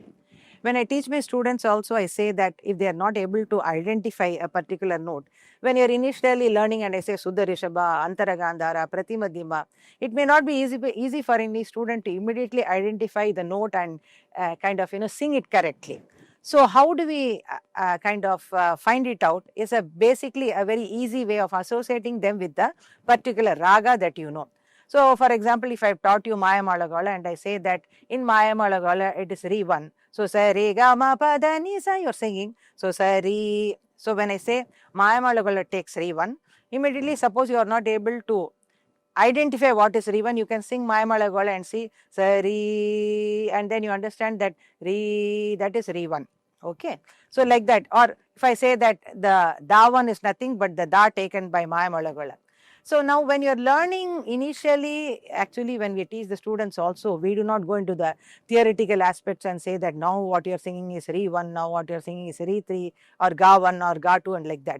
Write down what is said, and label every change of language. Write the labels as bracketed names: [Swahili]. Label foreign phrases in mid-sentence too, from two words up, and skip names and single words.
[English] When I teach my students also, I say that if they are not able to identify a particular note, when you are initially learning and I say Shuddha Rishabha, Antara Gandhara, Prati Madhyama, it may not be easy for any student to immediately identify the note and kind of sing it correctly. So how do we find it out is basically a very easy way of associating them with the particular raga that you know. So for example, if I've taught you Maya Malagala and I say that in Maya Malagala it is Re 1. So sa re ga ma pa da ni sa, you're singing. So sa re. So when I say Maya Malagala takes Re 1, immediately suppose you are not able to identify what is Re 1, you can sing Maya Malagala and see sa re, and then you understand that Re, that is Re 1. Okay. So like that. Or if I say that the Da 1 is nothing but the Da taken by Maya Malagala. So now when you're learning initially, actually when we teach the students also, we do not go into the theoretical aspects and say that now what you're singing is Re 1, now what you're singing is Re 3 or Ga 1 or Ga 2 and like that.